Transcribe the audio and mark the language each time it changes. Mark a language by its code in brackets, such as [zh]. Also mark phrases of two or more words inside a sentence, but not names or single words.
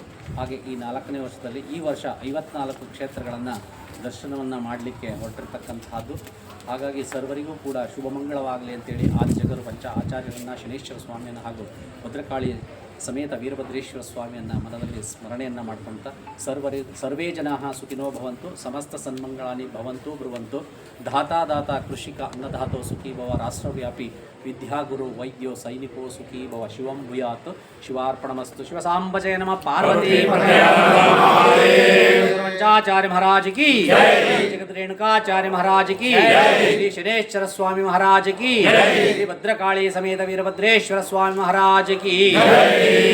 [kn] ಹಾಗೆ ಈ 4ನೇ ವರ್ಷದಲ್ಲಿ ಈ ವರ್ಷ 54 ಕ್ಷೇತ್ರಗಳನ್ನು ದರ್ಶನವನ್ನು ಮಾಡಲಿಕ್ಕೆ ಹೊರಟಿರ್ತಕ್ಕಂತಹದ್ದು. ಹಾಗಾಗಿ ಸರ್ವರಿಗೂ ಕೂಡ ಶುಭಮಂಗಳವಾಗಲಿ ಅಂತೇಳಿ ಆದಿ ಜಗದ್ಗುರು ಪಂಚ ಆಚಾರ್ಯರನ್ನು, ಶನೇಶ್ವರ ಸ್ವಾಮಿಯನ್ನು ಹಾಗೂ ಭದ್ರಕಾಳಿ ಸಮೇತ ವೀರಭದ್ರೇಶ್ವರ ಸ್ವಾಮಿಯನ್ನು ಮನದಲ್ಲಿ ಸ್ಮರಣೆಯನ್ನು ಮಾಡ್ಕೊಳ್ತಾ, [sa] ಸರ್ವೇ ಜನಾಃ ಸುಖಿನೋ ಭವಂತು, ಸಮಸ್ತ ಸನ್ಮಂಗಳಾನಿ ಭವಂತು ಬ್ರುವಂತು, ಧಾತಾ ಕೃಷಿಕ ಅನ್ನಧಾತೋ ಸುಖೀ ಭವ, ರಾಷ್ಟ್ರವ್ಯಾಪಿ ವಿದ್ಯಾಗುರು ವೈದ್ಯೋ ಸೈನಿಕೋ ಸುಖೀ ಭವ, ಶಿವಂ ಭೂಯಾತ್, ಶಿವಾರ್ಪಣಮಸ್ತು. ಶಿವಸಾಂಬಜಯ ನಮಃ. [hi] ಪಾರ್ವತಿ पंचाचार्य महाराज की, जगत रेणुकाचार्य महाराज की, श्री शनेश्वर स्वामी महाराज की, श्री भद्रकाली समेत वीरभद्रेश्वर स्वामी महाराज की.